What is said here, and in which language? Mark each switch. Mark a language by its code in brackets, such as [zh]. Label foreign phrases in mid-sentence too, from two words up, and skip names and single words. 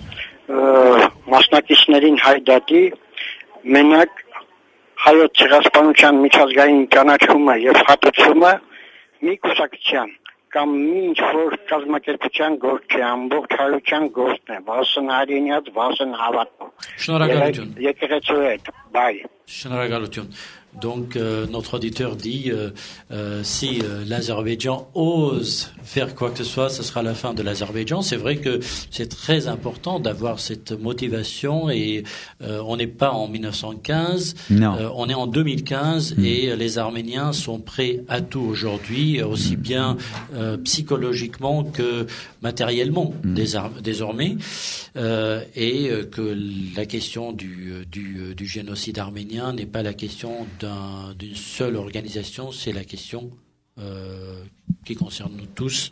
[hy] մասնակիցներին հայդատի մենակ հայոց ցեղասպանության միջազգային ճանաչումը եւ հատուցումը մի կուսակցության կամ մի ինչ-որ կազմակերպության գործ չէ, ամբողջ հայության գործն է, վասն հայրենիած, վասն հավատքով։ Շնորհակալություն։ Եկեղեցու հետ, բայ։ Շնորհակալություն. [fr] Donc notre auditeur dit si l'Azerbaïdjan ose faire quoi que ce soit, ce sera la fin de l'Azerbaïdjan. C'est vrai que c'est très important d'avoir cette motivation et on n'est pas en 1915, on est en 2015 et les Arméniens sont prêts à tout aujourd'hui, aussi bien psychologiquement que matériellement désormais, et que la question du génocide arménien n'est pas la question d'une seule organisation, c'est la question qui concerne nous tous.